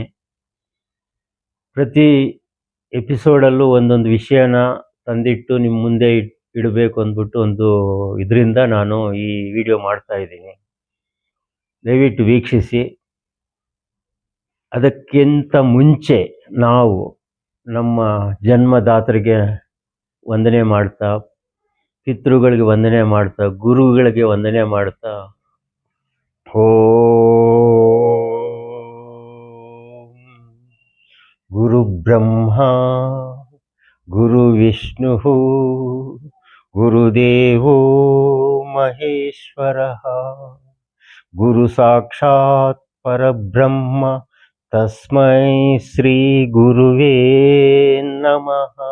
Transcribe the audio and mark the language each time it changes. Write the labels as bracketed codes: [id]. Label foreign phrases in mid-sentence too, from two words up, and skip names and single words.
[kn] ಪ್ರತಿ ಎಪಿಸೋಡಲ್ಲೂ ಒಂದೊಂದು ವಿಷಯನ ತಂದಿಟ್ಟು ನಿಮ್ಮ ಮುಂದೆ ಇಡಬೇಕು ಅಂದ್ಬಿಟ್ಟು ಒಂದು ಇದರಿಂದ ನಾನು ಈ ವಿಡಿಯೋ ಮಾಡ್ತಾ ಇದ್ದೀನಿ. ದಯವಿಟ್ಟು ವೀಕ್ಷಿಸಿ. ಅದಕ್ಕಿಂತ ಮುಂಚೆ ನಾವು ನಮ್ಮ ಜನ್ಮದಾತರಿಗೆ ವಂದನೆ ಮಾಡ್ತಾ, ಪಿತೃಗಳಿಗೆ ವಂದನೆ ಮಾಡ್ತಾ, ಗುರುಗಳಿಗೆ ವಂದನೆ ಮಾಡ್ತಾ, [sa] गुरु ब्रह्म गुरु विष्णु गुरुदेवो महेश्वर गुरु साक्षात् परब्रह्म तस्मै श्री गुरवे नमः.